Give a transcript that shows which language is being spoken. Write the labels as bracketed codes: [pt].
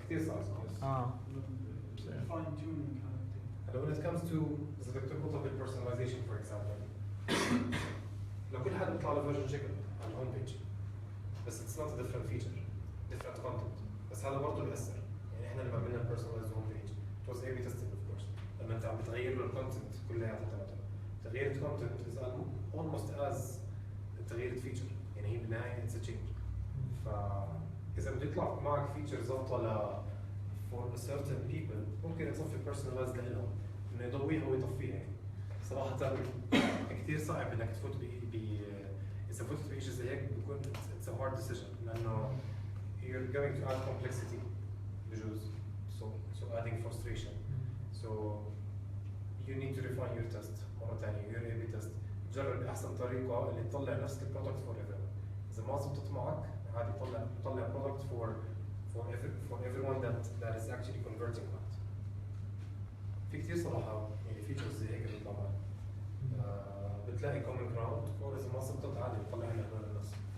[ar] كثير صعب. [en] Fine tuning. [ar] هلا [en] when it comes to [ar] إذا بدك تربطها بالpersonalization for example لو كل حد بيطلع له version شكل على الهوم بيج بس [en] it's not a different feature different content [ar] بس هذا برضه بيأثر. يعني احنا لما عملنا [en] personalized home page it was A/B testing of course. [ar] لما انت عم بتغير له الكونتنت كلياتها تبعته تغيير الكونتنت [en] is almost as [ar] تغيير الفيتشر. يعني هي بالنهايه [en] it's a change. [ar] فاذا بده يطلع معك فيتشر ظابطه ل for certain people ممكن تصفي personalized لهم انه يضويها ويطفيها. يعني صراحه كثير صعب انك تفوت اذا فتت بشيء زي هيك بيكون [en] it's a hard decision [ar] لانه [en] you're going to add complexity [ar] بجوز [en] so adding frustration so you need to refine your test [ar] مرة ثانية your A/B test جرب أحسن طريقة اللي تطلع نفس البرودكت for everyone. إذا ما زبطت معك عادي طلع [en] product for everyone that is actually converting that. [ar] في كثير صراحة يعني features زي هيك بيطلع معك. بتلاقي [en] common ground [ar] or إذا ما زبطت عادي بتطلع لنا هدول الناس.